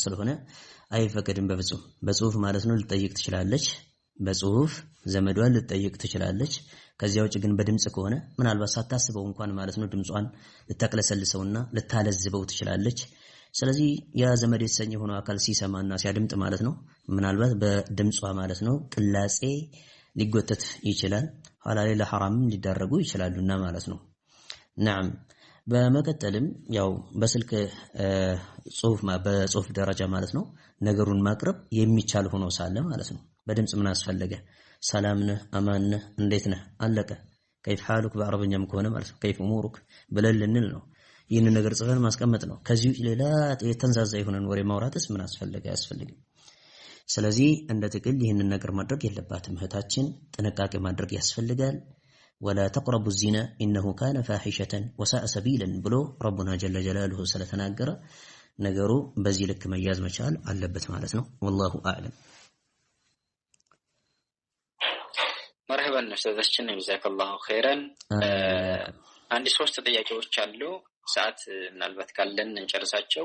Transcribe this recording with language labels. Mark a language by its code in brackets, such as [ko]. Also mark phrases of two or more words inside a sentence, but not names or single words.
[am] ስለሆነ አይፈቀድም በፍጹም በጽሁፍ ማለት ነው ልጠይቅ ትችላለች በጽሁፍ ዘመዷን ልጠይቅ ትችላለች ከዚያው ውጭ ግን በድምጽ ከሆነ ምናልባት ሳታስበው እንኳን ማለት ነው ድምጿን ልታቀለሰልሰውና ልታለዝበው ትችላለች ስለዚህ ያ ዘመድ የተሰኘ ሆኖ አካል ሲሰማና ሲያድምጥ ማለት ነው ምናልባት በድምጿ ማለት ነው ቅላጼ ሊጎተት ይችላል ኋላ ላይ ለሐራም ሊዳረጉ ይችላሉና ማለት ነው نعم በመቀጠልም ያው በስልክ በጽሁፍ ደረጃ ማለት ነው ነገሩን ማቅረብ የሚቻል ሆኖ ሳለ ማለት ነው በድምጽ ምን አስፈለገ ሰላም ነህ አማን ነህ እንዴት ነህ አለቀ [ar] كيف حالك [am] በአረበኛም ከሆነ ማለት ነው [ar] كيف امورك [am] ብለልንል ነው ይህንን ነገር ጽፈን ማስቀመጥ ነው ከዚህ ሌላ የተንዛዛ የሆነን ወሬ ማውራትስ ምን አስፈልገ ያስፈልግ ስለዚህ እንደ ጥቅል ይህንን ነገር ማድረግ የለባትም እህታችን ጥንቃቄ ማድረግ ያስፈልጋል [ar] ولا تقربوا الزنا انه كان فاحشة وساء سبيلا [am] ብሎ [ar] ربنا جل جلاله [am] ስለተናገረ ነገሩ በዚህ ልክ መያዝ መቻል አለበት ማለት ነው። [ar] والله أعلم። [am] መርሐባን ኡስታዛችን [ar] جزاك الله خيرا። [am] አንድ 3 ጥያቄዎች አሉ። ሰዓት ምናልባት ካለን እንጨርሳቸው።